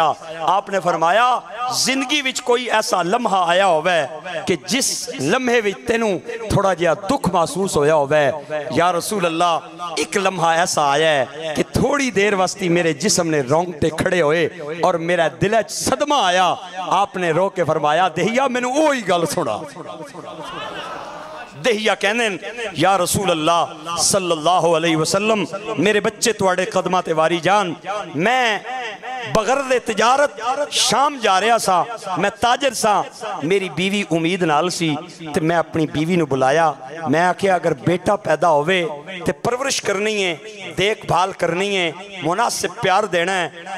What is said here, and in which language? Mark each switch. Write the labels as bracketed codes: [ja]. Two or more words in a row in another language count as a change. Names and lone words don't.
[pa] آپ نے فرمایا زندگی وچ کوئی ایسا لمحہ آیا ہووے کہ جس لمحے وچ تینوں تھوڑا جیہا دکھ محسوس ہویا ہووے. [ar] يا رسول الله [pa] اک لمحہ ایسا آیا ہے کہ تھوڑی دیر واسطے میرے جسم نے رونگٹے کھڑے ہوئے اور میرا دل چ صدمہ آیا. آپ نے رو کے فرمایا دحیہ مینوں اوہی گل سنا. دحیہ کہنے [ar] يا رسول الله صلى الله عليه وسلم [pa] میرے بچے تہاڈے قدماں تے واری جان، میں بغیر دے تجارت شام جا رہا سا، میں تاجر سا، میری بیوی امید نال سی تے میں اپنی بیوی نوں بلایا. میں آکھیا اگر بیٹا پیدا ہووے تے پرورش کرنی ہے، دیکھ بھال کرنی ہے، مناسب پیار دینا ہے.